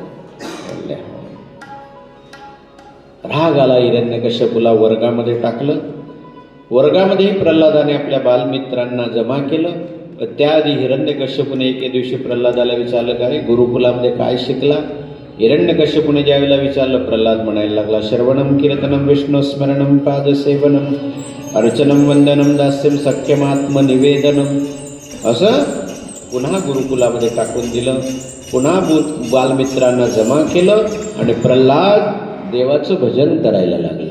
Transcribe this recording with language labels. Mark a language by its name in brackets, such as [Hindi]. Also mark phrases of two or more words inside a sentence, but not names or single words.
[Marathi] राग आला. हिरण्यकश्यपूला वर्गामध्ये टाकलं. वर्गामध्येही प्रल्हादाने आपल्या बालमित्रांना जमा केलं. त्याआधी हिरण्यकश्यपूने एके दिवशी प्रल्हादाला विचारलं, का रे गुरुकुलामध्ये काय शिकला? हिरण्यकश्यपूने ज्यावेळेला विचारलं, प्रल्हाद म्हणायला लागला, [Sanskrit] श्रवणम कीर्तनम विष्णुस्मरणम पादसेवनम अर्चनम वंदनम दास्यम सख्यमात्मनिवेदनम. [Marathi] असं पुन्हा गुरुकुलामध्ये टाकून दिलं. पुन्हा बालमित्रांना जमा केलं आणि प्रल्हाद देवाचं भजन करायला लागला.